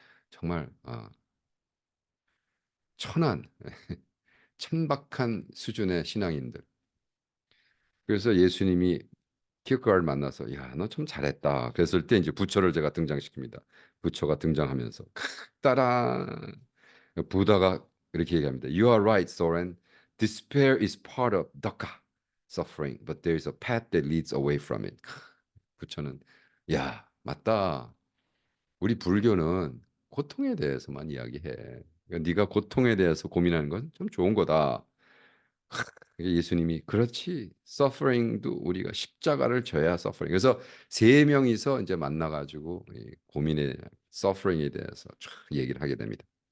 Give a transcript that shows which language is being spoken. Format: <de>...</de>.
<ko>정말 천한, 천박한 수준의 신앙인들. 그래서 예수님이 키크가를 만나서 야, 너 참 잘했다. 그랬을 때 이제 부처를 제가 등장시킵니다. 부처가 등장하면서 따란 부다가 이렇게 얘기합니다.</ko> <en>You are right, Soren. Despair is part of dukkha, suffering, but there is a path that leads away from it.</en> <ko>부처는 야, 맞다. 우리 불교는 고통에 대해서만 이야기해. 그러니까 네가 고통에 대해서 고민하는 건 좀 좋은 거다. 예수님이 그렇지 서퍼링도 우리가 십자가를 져야 서퍼링. 그래서 세 명이서 이제 만나가지고 이 고민의 서퍼링에 대해서 쫙 얘기를 하게 됩니다.</ko>